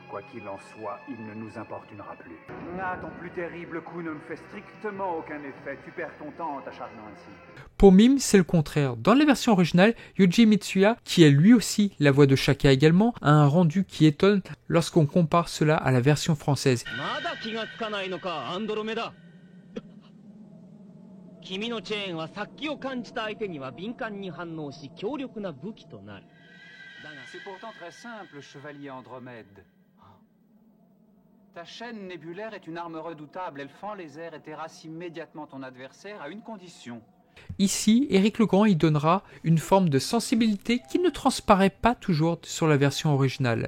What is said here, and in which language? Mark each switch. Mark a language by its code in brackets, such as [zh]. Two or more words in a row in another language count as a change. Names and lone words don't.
[fr] Quoi qu'il en soit, il ne nous importunera plus. Ah, ton plus terrible coup ne me fait strictement aucun effet. Tu perds ton temps en t'acharnant ainsi. Pour Mime, c'est le contraire. Dans la version originale, Yuji Mitsuya, qui est lui aussi la voix de Shaka également, a un rendu qui étonne lorsqu'on compare cela à la version française. [ja] 君のチェーンは殺気を感じた相手には敏感に反応し強力な武器となる。だが [fr] C'est pourtant très simple, chevalier Andromède. Ta chaîne nébulaire est une arme redoutable. Elle fend les airs et terrasse immédiatement ton adversaire à une condition. Ici, Éric Legrand y donnera une forme de sensibilité qui ne transparaît pas toujours sur la version originale.